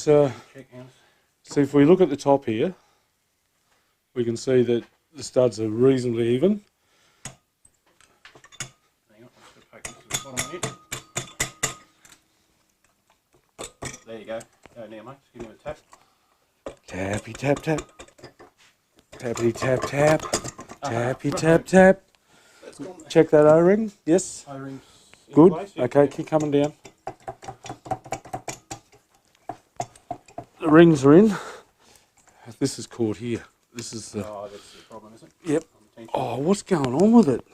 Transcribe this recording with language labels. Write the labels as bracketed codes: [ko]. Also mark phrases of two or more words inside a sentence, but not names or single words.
[en] check hands. see if we look at the top here. We can see that the studs are reasonably even. Hang on, I'm just going to poke this to the bottom of it. There you go. Go now, mate. Just give him a tap. Tappy tap tap. Tappity tap tap. Tappy tap tap. That's gone. Check that O-ring. Yes. O-ring's in Good. place. Yeah. Okay, keep coming down. The rings are in. This is caught here. This is the... Oh, that's the problem, isn't it? Yep. On the tension. Oh, what's going on with it?